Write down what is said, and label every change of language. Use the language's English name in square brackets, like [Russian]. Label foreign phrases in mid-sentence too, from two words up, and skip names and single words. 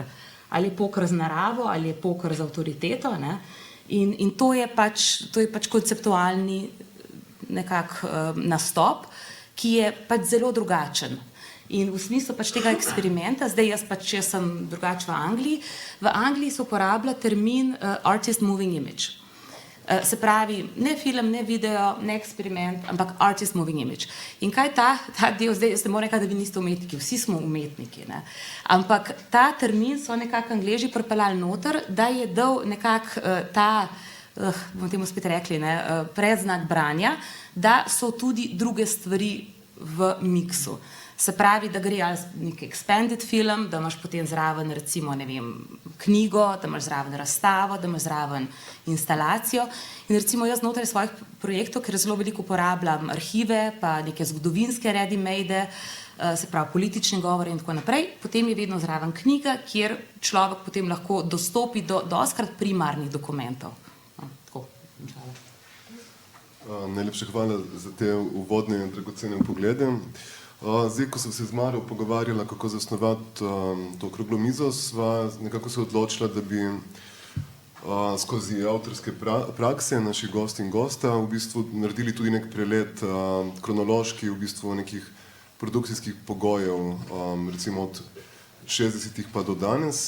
[Slovenian] Ali je poker z naravo, ali je poker z avtoriteto. Ne. In to je pač konceptualni nekak nastop, ki je pač zelo drugačen. In v smislu pač tega eksperimenta, zdaj jaz sem drugače v Angliji, v Angliji se uporablja termin [English] artist moving image. [Slovenian] Se pravi, ne film, ne video, ne eksperiment, ampak [English] artist moving image. [Slovenian] In kaj ta del, zdaj jaz ne morem reči, da vi niste umetniki, vsi smo umetniki, ne? Ampak ta termin so nekako Angleži pripeljali noter, da je dal nekako bomo temu spet rekli, ne, predznak branja, da so tudi druge stvari v miksu. Se pravi, da gre nek [English] expanded film, [Slovenian] da imaš potem zraven recimo, ne vem, knjigo, da imaš zraven razstavo, da imaš zraven instalacijo. In recimo jaz znotraj svojih projektov, ker zelo veliko uporabljam arhive, pa neke zgodovinske ready-made, se pravi politične govore in tako naprej, potem je vedno zraven knjiga, kjer človek potem lahko dostopi do dostikrat primarnih dokumentov. Najlepša hvala za te uvodne in dragocene poglede. Zdaj, ko sem se z Maro pogovarjala, kako zasnovati to okroglo mizo, sva nekako se odločila, da bi skozi avtorske prakse naših gost in gosta v bistvu naredili tudi nek prelet kronološki v bistvu nekih produkcijskih pogojev, recimo od 60-ih pa do danes.